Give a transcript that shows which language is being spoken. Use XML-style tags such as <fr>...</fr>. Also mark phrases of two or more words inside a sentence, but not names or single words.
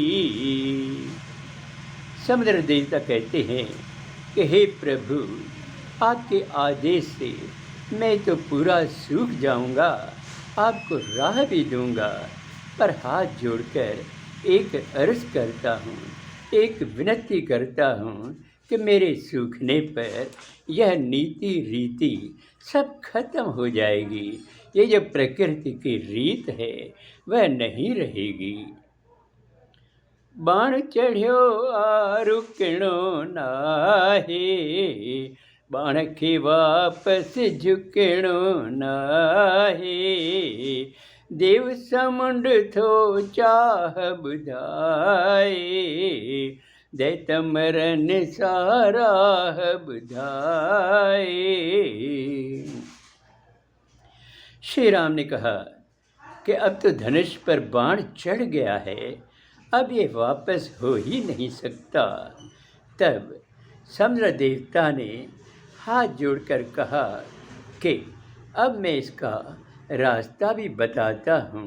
<hi>समुद्र देवता कहते हैं कि हे प्रभु, आपके आदेश से मैं तो पूरा सूख जाऊंगा, आपको राह भी दूंगा, पर हाथ जोड़कर एक अर्ज करता हूँ, एक विनती करता हूँ कि मेरे सूखने पर यह नीति रीति सब खत्म हो जाएगी। ये जो प्रकृति की रीत है वह नहीं रहेगी।</hi> <sd>बाण चढ़ियो आ रुकणो नाहे, बाण के वापस झुकणो नाहे, देव समुंड थो चाह बुधाए, दैत मरन साराह बुधाए।</sd> <hi>श्री राम ने कहा कि अब तो धनुष पर बाण चढ़ गया है, अब ये वापस हो ही नहीं सकता। तब समुद्र देवता ने हाथ जोड़कर कहा कि अब मैं इसका रास्ता भी बताता हूँ।</hi>